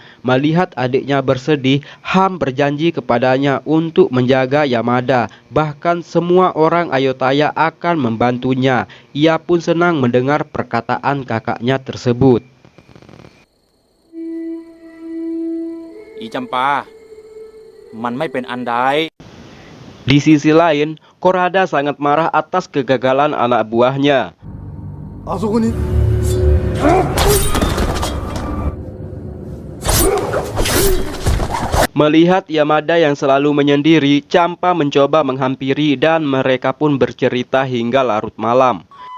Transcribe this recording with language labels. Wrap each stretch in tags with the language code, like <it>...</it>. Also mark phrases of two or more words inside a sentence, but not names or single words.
<id>Melihat adiknya bersedih, Ham berjanji kepadanya untuk menjaga Yamada. Bahkan semua orang Ayutthaya akan membantunya. Ia pun senang mendengar perkataan kakaknya tersebut. Champa,</id> <th>manไม่เป็นอันใด</th> <id>Di sisi lain, Korada sangat marah atas kegagalan anak buahnya. Melihat Yamada yang selalu menyendiri, Champa mencoba menghampiri dan mereka pun bercerita hingga larut malam.</id>